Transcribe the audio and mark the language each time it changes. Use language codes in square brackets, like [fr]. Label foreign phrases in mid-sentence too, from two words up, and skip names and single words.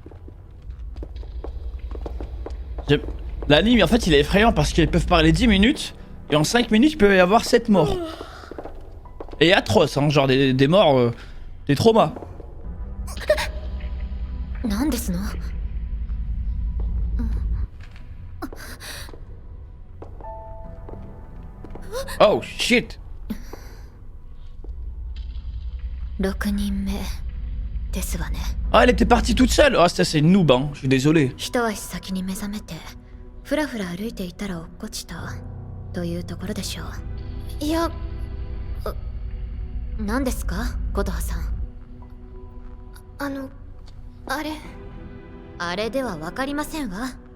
[fr] L'anime, en fait, il est effrayant parce qu'ils peuvent parler 10 minutes et en 5 minutes, il peut y avoir 7 morts. Et atroce, hein, genre des morts, des traumas. [ja] 何ですの？ [en] Oh shit. [ja] 6人目ですわね。 [fr] Ah, elle était partie toute seule. Ah, ça c'est une noob, hein. Je suis désolé. [ja] 一足先に目覚めてふらふら歩いていたら落っこちたというところでしょう。いや、何ですか、琴葉さん。あれ。あれでは分かりませんわ。